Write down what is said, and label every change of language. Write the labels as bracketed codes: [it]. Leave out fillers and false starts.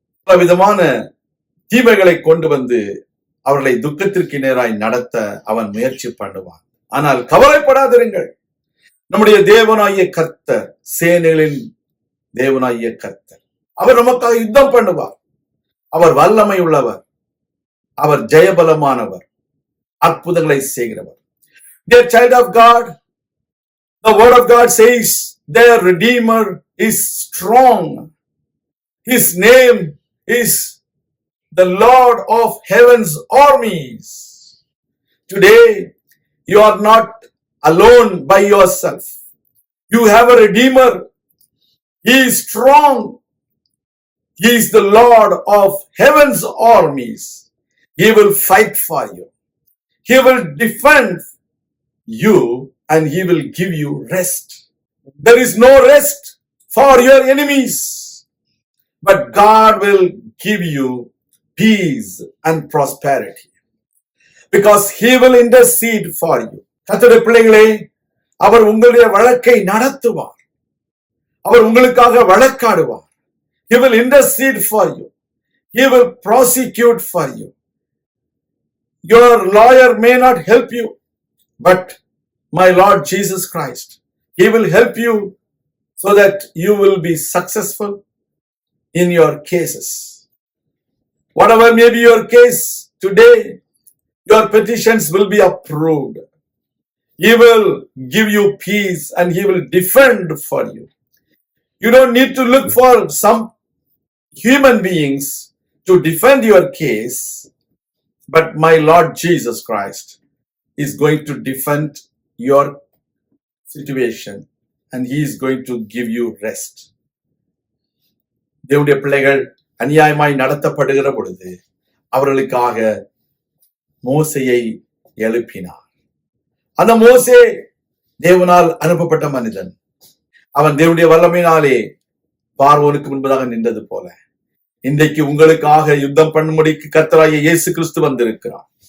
[ta] பல விதமான தீமைகளை கொண்டு வந்து அவர்களை துக்கத்திற்கு நேராய் நடத்த அவன் முயற்சி பண்ணுவான். ஆனால் கவலைப்படாதிருங்கள், நம்முடைய தேவனாகிய கர்த்தர், சேனைகளின் தேவனாகிய கர்த்தர், அவர் நமக்காக யுத்தம் பண்ணுவார். அவர் வல்லமை உள்ளவர், அவர் ஜெயபலமானவர், அற்புதங்களை செய்கிறவர். [en] Dear child of God, the word of God says their Redeemer is strong. His name is the Lord of heaven's armies. Today, you are not alone by yourself. You have a Redeemer. He is strong. He is the Lord of heaven's armies. He will fight for you. He will defend you and he will give you rest. There is no rest for your enemies, but God will give you peace and prosperity because he will intercede for you. [ta] கர்த்தருடைய பிள்ளைகளே, அவர் உங்களுடைய வழக்கை நடத்துவார். அவர் உங்களுக்காக வழக்காடுவார். [en] He will intercede for you. He will prosecute for you. Your lawyer may not help you, but my Lord Jesus Christ, he will help you so that you will be successful in your cases. Whatever may be your case today, your petitions will be approved. He will give you peace and he will defend for you. You don't need to look for some human beings to defend your case, but my Lord Jesus Christ is going to defend your situation and he is going to give you rest. [ta] தேவனுடைய பிள்ளைகள் அநியாயமாய் நடத்தப்படுகிற பொழுது அவர்களுக்காக மோசேயை எழுப்பினார். அந்த மோசே தேவனால் அனுப்பப்பட்ட மனிதன். அவன் தேவனுடைய வல்லமையினாலே பார்வோனுக்கு முன்பதாக நின்றது போல இன்றைக்கு உங்களுக்காக யுத்தம் பண்ணும்படிக்கு கர்த்தராகிய இயேசு கிறிஸ்து வந்திருக்கிறார்.